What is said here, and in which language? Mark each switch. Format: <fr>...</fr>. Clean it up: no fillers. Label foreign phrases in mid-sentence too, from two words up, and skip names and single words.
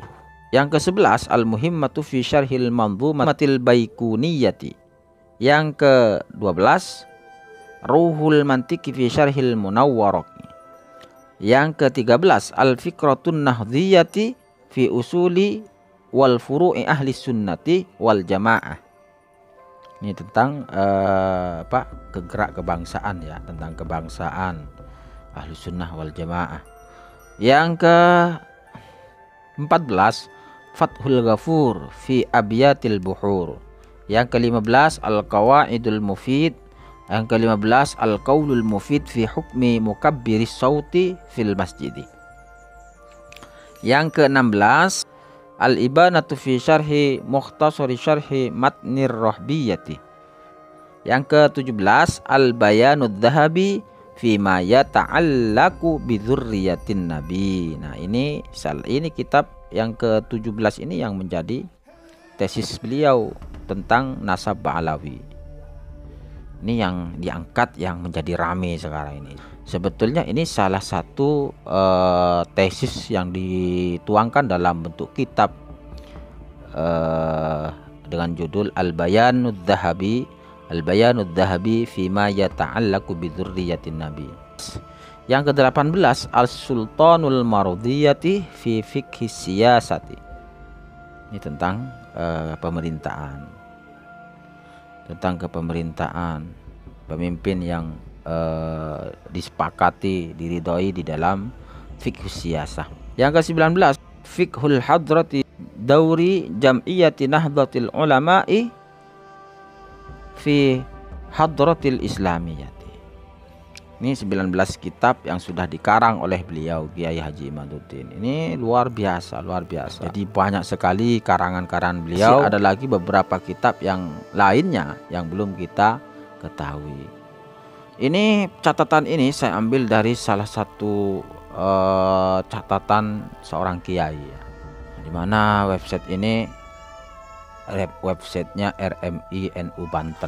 <id>Yang ke-11 Al-Muhimmatu fi Syarhil Manzumatil Baikuniyati. Yang ke-12 Ruhul Mantiki fi Syarhil Munawwaraq. Yang ke-13 Al-Fikratun Nahdhiyati fi Usuli wal Furu'i Ahli Sunnati wal Jamaah. Ini tentang kegerak kebangsaan ya, tentang kebangsaan Ahli Sunnah wal Jamaah. Yang ke-14 Fathul Ghafur fi Abyatil Buhur. Yang ke-15 Al-Qawaidul Mufid. Yang ke-15 Al-Qaulul Mufid fi hukmi mukabbiris sauti fil masjidi. Yang ke-16 Al-Ibanatu fi syarhi mukhtasari syarhi matnir rahbiyati. Yang ke-17 Al-Bayanud Dhahabi fima yata'allaku bidzurriyatin nabi. Nah, ini kitab yang ke-17 ini yang menjadi tesis beliau tentang nasab Ba'alawi. Ini yang diangkat, yang menjadi rame sekarang ini. Sebetulnya ini salah satu tesis yang dituangkan dalam bentuk kitab dengan judul Al-Bayanud Dhahabi fima yata'allaku bidzurriyatin nabi. Yang ke-18 Al-Sultanul Marudiyati fi Fiqhi Siyasati. Ini tentang pemerintahan. Tentang kepemerintahan, pemimpin yang disepakati, diridhoi di dalam Fiqh Siyasah. Yang ke-19 Fiqhul Hadrati Dauri Jam'iyati Nahdlatil Ulama'i fi Hadratil Islamiyati. Ini 19 kitab yang sudah dikarang oleh beliau Kiai Haji Imaduddin. Ini luar biasa. Jadi banyak sekali karangan-karangan beliau. Ada lagi beberapa kitab yang lainnya yang belum kita ketahui. Ini catatan ini saya ambil dari salah satu catatan seorang kiai, di mana website ini websitenya RMI NU Banten.</id>